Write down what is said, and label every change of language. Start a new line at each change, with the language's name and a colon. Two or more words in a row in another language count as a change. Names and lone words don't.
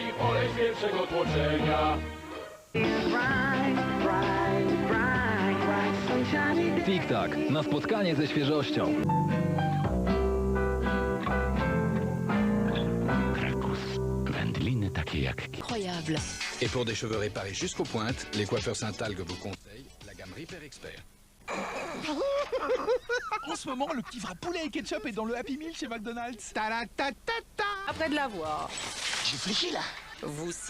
Polish: Olej z pierwszego tłoczenia. Tik-tak, na spotkanie ze świeżością. Wędliny takie jak...
French: Incroyable. Et pour des cheveux réparés jusqu'aux pointes, les coiffeurs Saint-Algue vous conseillent la gamme Repair Expert. En ce moment, le petit vrai poulet et ketchup est dans le Happy Meal chez McDonald's. Après de l'avoir. J'ai fléchi là. Vous aussi.